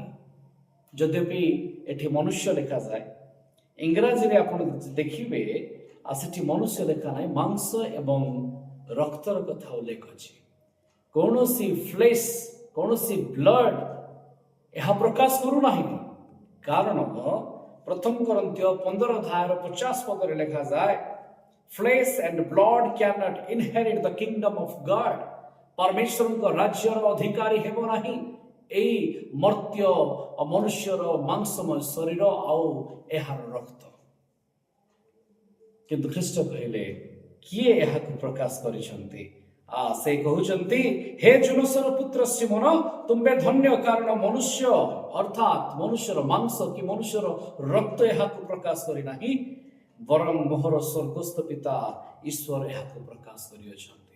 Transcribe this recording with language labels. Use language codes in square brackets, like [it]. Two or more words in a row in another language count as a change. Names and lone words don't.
[or] ଯଦ୍ୟପି ଏଠି ମନୁଷ୍ୟ ଲେଖାଯାଏ, ଇଂରାଜୀରେ ଆପଣ ଦେଖିବେ ସେଠି ମନୁଷ୍ୟ ଲେଖା ନାହିଁ, ମାଂସ ଏବଂ ରକ୍ତର କଥା ଉଲ୍ଲେଖ ଅଛି। କୌଣସି ଫ୍ଲେଶ, କୌଣସି ବ୍ଲଡ ଏହା ପ୍ରକାଶ କରୁନାହିଁ। କାରଣ ପ୍ରଥମ କରନ୍ଥୀୟ 15 ଅଧ୍ୟାୟର 50 ପଦରେ ଲେଖାଯାଏ, [en] flesh and blood cannot inherit the kingdom of God। [or] ପରମେଶ୍ୱରଙ୍କ ରାଜ୍ୟର ଅଧିକାରୀ ହେବ ନାହିଁ ଏଇ ମର୍ତ୍ତ୍ୟ ମନୁଷ୍ୟର ମାଂସମୟ ଶରୀର ଆଉ ଏହାର ରକ୍ତ। କିନ୍ତୁ ଖ୍ରୀଷ୍ଟ କହିଲେ, କିଏ ଏହାକୁ ପ୍ରକାଶ କରିଛନ୍ତି? ସେ କହୁଛନ୍ତି, ହେ ଜୋନସର ପୁତ୍ର ସିମୋନ, ତୁମ୍ଭେ ଧନ୍ୟ, କାରଣ ମନୁଷ୍ୟ ଅର୍ଥାତ୍ ମନୁଷ୍ୟର ମାଂସ କି ମନୁଷ୍ୟର ରକ୍ତ ଏହାକୁ ପ୍ରକାଶ କରିନାହିଁ, ବରଂ ମୋହର ସ୍ୱର୍ଗସ୍ଥ ପିତା ଈଶ୍ୱର ଏହାକୁ ପ୍ରକାଶ କରିଅଛନ୍ତି।